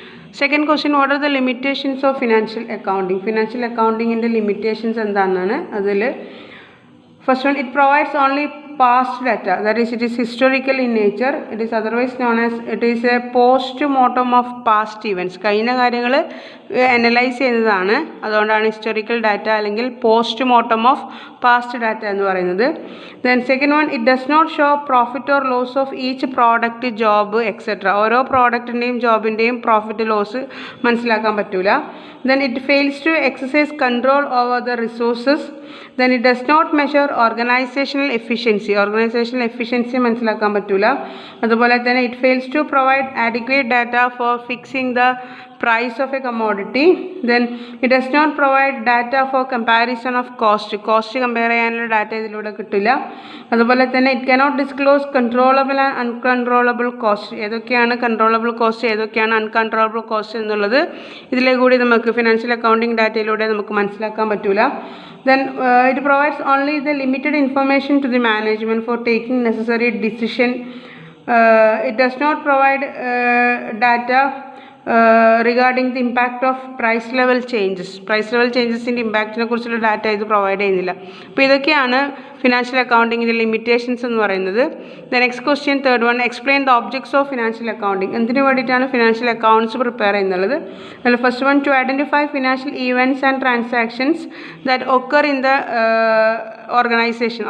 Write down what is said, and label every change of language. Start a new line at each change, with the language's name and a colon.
English: Second question, what are the limitations of financial accounting? Financial accounting in the limitations
Malayalam: എന്താണ് അതിൽ
English: first one, it provides only past data, that is it is historical in nature. It is otherwise known as it is a post-mortem of past events.
Malayalam: കഴിഞ്ഞ കാര്യങ്ങൾ analyse ചെയ്യുന്നതാണ്, അതുകൊണ്ടാണ് historical data അല്ലെങ്കിൽ post-mortem of past data എന്ന് പറയുന്നത്.
English: Then second one, it does not show profit or loss of each product, job etcetera.
Malayalam: ഓരോ പ്രോഡക്റ്റിൻ്റെയും ജോബിൻ്റെയും profit loss മനസ്സിലാക്കാൻ പറ്റില്ല.
English: Then it fails to exercise control over the resources. Then it does not measure organizational efficiency.
Malayalam: Organizational efficiency മനസ്സിലാക്കാൻ പറ്റില്ല. അതുപോലെ തന്നെ
English: it fails to provide adequate data for fixing the price of a commodity. Then it does not provide data for comparison of cost.
Malayalam: Cost compare ചെയ്യാനുള്ള data ഇതിലൂടെ കിട്ടില്ല. അതുപോലെ തന്നെ
English: it cannot disclose controllable and uncontrollable cost.
Malayalam: ഏതൊക്കെയാണ് controllable cost, ഏതൊക്കെയാണ് uncontrollable cost എന്നുള്ളത് ഇതിലെ കൂടി നമുക്ക് ഫിനാൻഷ്യൽ അക്കൗണ്ടിങ് ഡാറ്റയിലൂടെ നമുക്ക് മനസ്സിലാക്കാൻ പറ്റില്ല.
English: Then it provides only the limited information to the management for taking necessary decision. It does not provide data regarding the impact of price level changes.
Malayalam: Price level ചേഞ്ചസിൻ്റെ ഇമ്പാക്റ്റിനെ കുറിച്ചുള്ള data ഇത് provide ചെയ്യുന്നില്ല. അപ്പോൾ ഇതൊക്കെയാണ് financial അക്കൗണ്ടിങ്ങിൻ്റെ limitations എന്ന് പറയുന്നത്.
English: The next question, third one, explain the objects of financial accounting.
Malayalam: എന്തിനു വേണ്ടിയിട്ടാണ് financial accounts prepare ചെയ്യുന്നത്? അതിൽ
English: First one, to identify financial events and transactions that occur in the organisation.